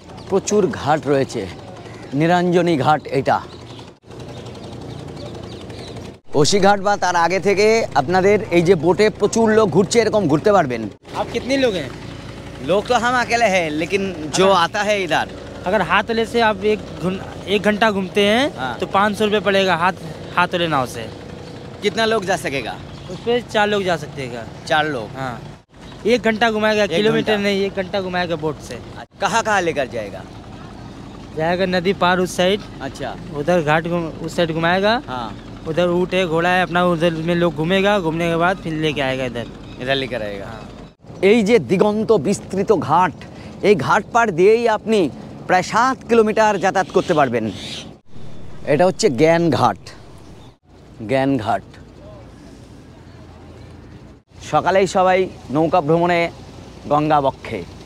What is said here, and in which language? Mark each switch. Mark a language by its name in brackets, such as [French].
[Bangla] প্রচুর ঘাট রয়েছে। নিরঞ্জনী ঘাট এটা। ওসি ঘাট বা তার আগে থেকে আপনাদের এই যে বোটে প্রচুর লোক ঘুরছে, এরকম ঘুরতে পারবেন। [Hindi] आप कितने लोग हैं? लोग तो हम अकेले हैं, लेकिन जो आता है इधर, अगर हाथ वाले से आप एक घंटा घूमते हैं तो 500 रुपये पड़ेगा हाथ वाले नाव से। कितना लोग जा सकेगा? उस पर 4 लोग जा सकते हैं। 4 लोग। हाँ, 1 घंटा घुमाएगा, किलोमीटर नहीं, 1 घंटा घुमाएगा बोट से। कहाँ कहाँ लेकर जाएगा? जाएगा नदी पार उस साइड, अच्छा, उधर घाट उस साइड घुमाएगा। हाँ, उधर ऊँट है, घोड़ा है अपना, उधर में लोग घूमेगा, घूमने के बाद फिर लेके आएगा इधर लेकर आएगा। [Bangla] এই যে দিগন্ত বিস্তৃত ঘাট, এই ঘাট পার দিয়েই আপনি প্রায় 7 কিলোমিটার যাতায়াত করতে পারবেন। এটা হচ্ছে জ্ঞান ঘাট। জ্ঞান ঘাট। সকালেই সবাই নৌকা ভ্রমণে গঙ্গা বক্ষে।